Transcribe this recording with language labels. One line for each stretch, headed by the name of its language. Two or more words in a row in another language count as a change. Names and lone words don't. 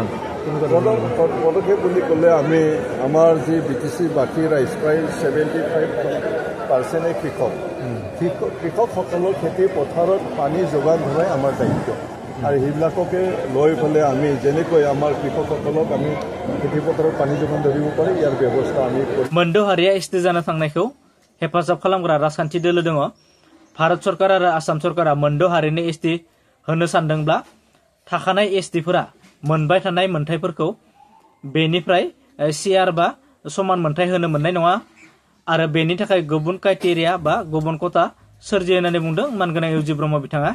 Assamese: পদক্ষেপ বুলি ক'লে আমি আমাৰ যি BTC বাকী ৰাইজ প্ৰায় 75% কৃষকসকলৰ খেতি পথাৰত পানী যোগান ধৰাই আমাৰ দায়িত্ব আৰু সেইবিলাককে লৈ পেলাই আমি যেনেকৈ আমাৰ কৃষকসকলক আমি খেতি পথাৰত পানী যোগান ধৰিব পাৰি ইয়াৰ ব্যৱস্থা আমি কৰিম।
Bodo: मोनद' हारिया एसटि जानो थांनायखौ हेफाजाब खालामग्रा राजखान्थि दोलो दङ। भारत सरकार आरो आसाम सरकारा मोनद' हारिनि एसटि होनो सानदोंब्ला थाखानाय एसटिफोरा मोनबाय थानाय मोनथायफोरखौ बेनिफ्राय सिआर बा समान मोनथाय होनो मोननाय नङा आरो बेनि थाखाय गुबुन क्राइटेरिया बा गुबुन खथा सोरजियो होननानै बुंदों मानगोनां इउजि ब्रह्म बिथाङा।